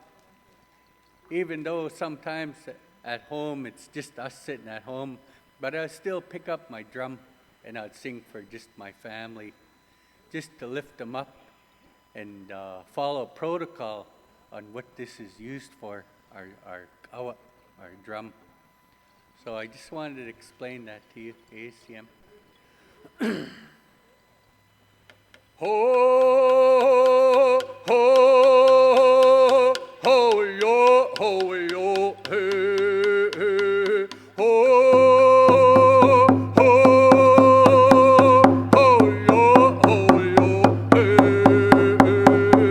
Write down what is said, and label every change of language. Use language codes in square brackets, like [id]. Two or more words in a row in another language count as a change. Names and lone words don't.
[en] Even though sometimes at home it's just us sitting at home, but I still pick up my drum and I'd sing for just my family, just to lift them up and follow protocol on what this is used for, our drum. So I just wanted to explain that to you, ACM. Ho, ho, ho, yo, hey, hey. Ho, ho, ho, yo, hey, hey.